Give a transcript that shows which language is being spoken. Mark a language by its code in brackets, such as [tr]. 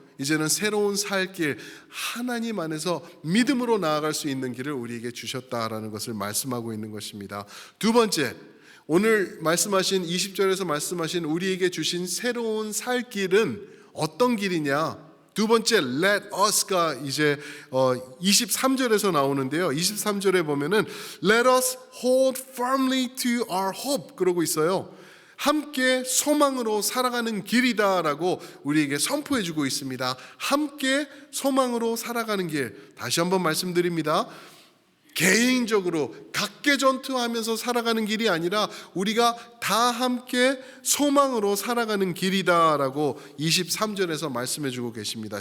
[ko] 이제는 새로운 살 길, 하나님 안에서 믿음으로 나아갈 수 있는 길을 우리에게 주셨다라는 것을 말씀하고 있는 것입니다. 두 번째, 오늘 말씀하신 20절에서 말씀하신 우리에게 주신 새로운 살 길은 어떤 길이냐? 두 번째 [en] let us [ko] 가 이제 23절에서 나오는데요. 23절에 보면은 [en] let us hold firmly to our hope [ko] 그러고 있어요. 함께 소망으로 살아가는 길이다라고 우리에게 선포해주고 있습니다. 함께 소망으로 살아가는 길. 다시 한번 말씀드립니다. 개인적으로 각개전투하면서 살아가는 길이 아니라 우리가 다 함께 소망으로 살아가는 길이다라고 23절에서 말씀해주고 계십니다.